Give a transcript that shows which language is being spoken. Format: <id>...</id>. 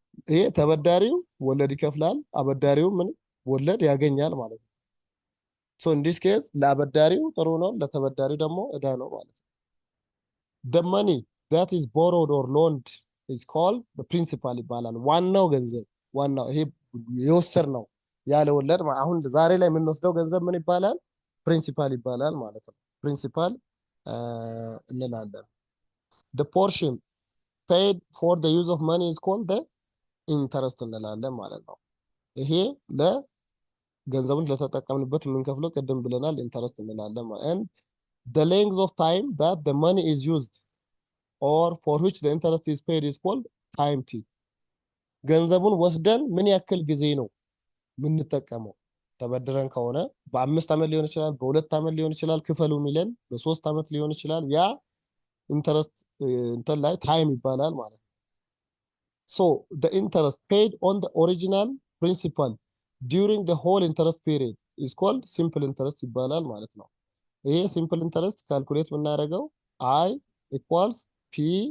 <am>ይሄ ተበዳሪው ወለድ ይከፍላል አበዳሪው ምን ወለድ ያገኛል ማለት ነው።</am> <en>so in this case</en> <am>ለአበዳሪው ጥሩ ነው ለተበዳሪው ደግሞ እዳ ነው ማለት ነው።</am> <en>the money that is borrowed or loaned is called the principal</en> <am>ይባላል። ዋናው ገንዘብ ዋናው ይሄ የወሰድነው ያለ ወለድ አሁን ዛሬ ላይ የምንወስደው ገንዘብ ምን ይባላል? ፕሪንሲፓል ይባላል ማለት ነው። ፕሪንሲፓል እንላለን።</am> <en>the portion paid for the use of money is called the interest እንላለን ማለት ነው።</en> <am>ይሄ ለገንዘቡን ለተጠቀምንበት የምንከፍለው ቅድም ብለናል ኢንተረስት እንላለን ማለት</am> <en>and the length of time that the money is used or for which the interest is paid is called time t</en> <am>ገንዘቡን ወስደን ምን ያክል ጊዜ ነው ምንጠቀመው? ተበድረን ከሆነ በ5 አመት ሊሆን ይችላል በ2 አመት ሊሆን ይችላል ክፈሉ ሚለን በ3 አመት ሊሆን ይችላል ያ ኢንተረስት እንትን ላይ ታይም ይባላል ማለት ነው።</am> <en>so the interest paid on the original principal during the whole interest period is called simple interest</en> <am>ይባላል ማለት ነው። ይሄ simple interest ካልኩሌት የምናደርገው I equals P</am>